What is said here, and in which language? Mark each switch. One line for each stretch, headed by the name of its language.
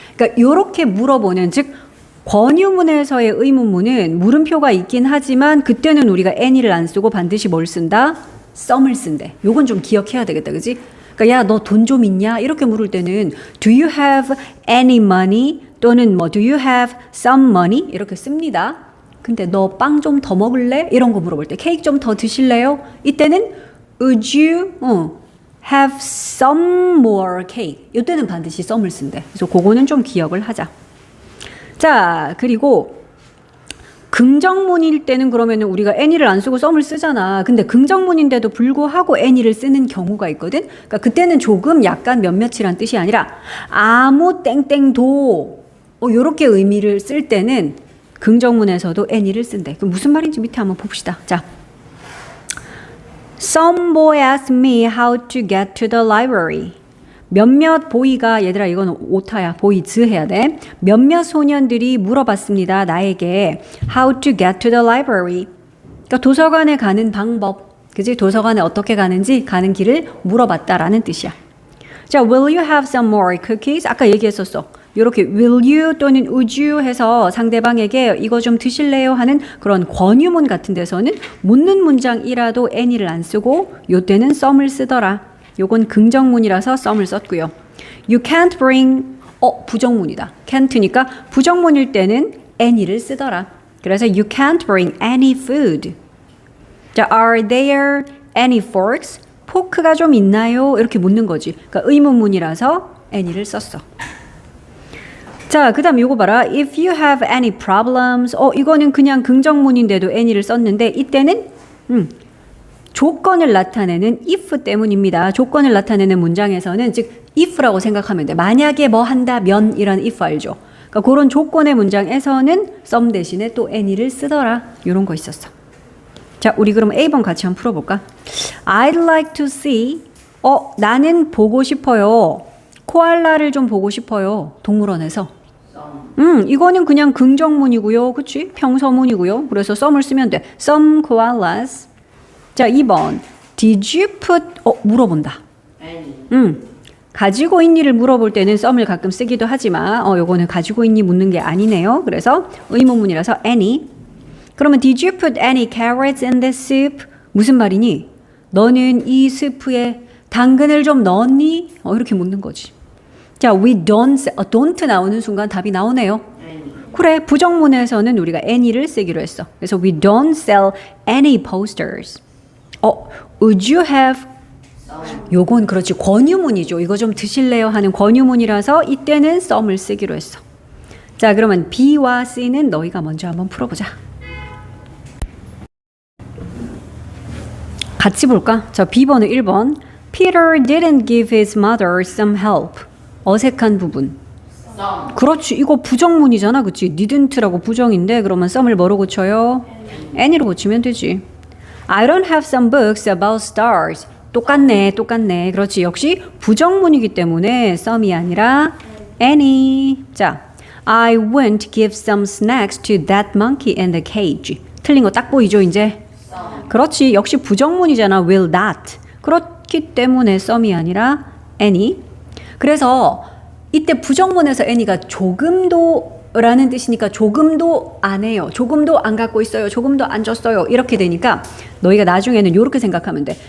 Korean: 그러니까 요렇게 물어보는 즉 권유문에서의 의문문은 물음표가 있긴 하지만 그때는 우리가 any를 안 쓰고 반드시 뭘 쓴다? some을 쓴대. 요건 좀 기억해야 되겠다. 그지? 그러니까 야, 너 돈 좀 있냐? 이렇게 물을 때는
English: do you have any money?
Korean: 또는 뭐
English: do you have some money?
Korean: 이렇게 씁니다. 근데 너 빵 좀 더 먹을래? 이런 거 물어볼 때 케이크 좀 더 드실래요? 이때는
English: would you have some more cake.
Korean: 이때는 반드시 some을 쓴대. 그래서 그거는 좀 기억을 하자. 자, 그리고 긍정문일 때는 그러면은 우리가 any를 안 쓰고 some을 쓰잖아. 근데 긍정문인데도 불구하고 any를 쓰는 경우가 있거든. 그러니까 그때는 조금 약간 몇몇이란 뜻이 아니라 아무 땡땡도 요렇게 의미를 쓸 때는 긍정문에서도 any를 쓴대. 그럼 무슨 말인지 밑에 한번 봅시다. 자.
English: Some boy asked me how to get to the library.
Korean: 몇몇 보이가, 얘들아 이건 오타야. 보이즈 해야 돼. 몇몇 소년들이 물어봤습니다. 나에게
English: how to get to the library.
Korean: 그러니까 도서관에 가는 방법. 그지? 도서관에 어떻게 가는지 가는 길을 물어봤다라는 뜻이야.
English: 자, will you have some more cookies?
Korean: 아까 얘기했었어. 이렇게 will you 또는 would you 해서 상대방에게 이거 좀 드실래요? 하는 그런 권유문 같은 데서는 묻는 문장이라도 any를 안 쓰고 요때는 some을 쓰더라. 요건 긍정문이라서 some을 썼고요.
English: You can't bring
Korean: 부정문이다. can't니까 부정문일 때는 any를 쓰더라. 그래서
English: you can't bring any food.
Korean: 자,
English: are there any forks?
Korean: 포크가 좀 있나요? 이렇게 묻는 거지. 그러니까 의문문이라서 any를 썼어. 자, 그 다음 요거 봐라.
English: If you have any problems.
Korean: 이거는 그냥 긍정문인데도 any를 썼는데 이때는 조건을 나타내는 if 때문입니다. 조건을 나타내는 문장에서는 즉 if라고 생각하면 돼. 만약에 뭐 한다면 이런 if 알죠? 그러니까 그런 조건의 문장에서는 some 대신에 또 any를 쓰더라. 이런 거 있었어. 자, 우리 그럼 A번 같이 한번 풀어볼까?
English: I'd like to see.
Korean: 나는 보고 싶어요. 코알라를 좀 보고 싶어요. 동물원에서. 이거는 그냥 긍정문이고요. 그치? 평서문이고요. 그래서 some을 쓰면 돼.
English: Some koalas.
Korean: 자, 2번.
English: Did you put
Korean: 물어본다.
English: Any.
Korean: 가지고 있니를 물어볼 때는 썸을 가끔 쓰기도 하지만 요거는 가지고 있니 묻는 게 아니네요. 그래서 의문문이라서 any. 그러면
English: did you put any carrots in this soup?
Korean: 무슨 말이니? 너는 이 스프에 당근을 좀 넣었니? 이렇게 묻는 거지. 자,
English: we don't
Korean: 나오는 순간 답이 나오네요.
English: Any.
Korean: 그래, 부정문에서는 우리가 any를 쓰기로 했어.
English: 그래서 we don't sell any posters. Would you have?
Korean: 요건 그렇지, 권유문이죠. 이거 좀 드실래요 하는 권유문이라서 이때는 some을 쓰기로 했어. 자, 그러면 B와 C는 너희가 먼저 한번 풀어보자. 같이 볼까? 자, B번은 1번.
English: Peter didn't give his mother some help.
Korean: 어색한 부분.
English: Some.
Korean: 그렇지, 이거 부정문이잖아, 그치? didn't라고 부정인데 그러면 some을 뭐로 고쳐요? any로 고치면 되지.
English: I don't have some books about stars.
Korean: 똑같네. 그렇지, 역시 부정문이기 때문에 some이 아니라 any.
English: 자, I won't give some snacks to that monkey in the cage.
Korean: 틀린 거 딱 보이죠, 이제? 그렇지, 역시 부정문이잖아.
English: will not.
Korean: 그렇기 때문에 some이 아니라 any. 그래서 이때 부정문에서 any가 조금도 라는 뜻이니까 조금도 안 해요. 조금도 안 갖고 있어요. 조금도 안 줬어요. 이렇게 되니까 너희가 나중에는 이렇게 생각하면 돼.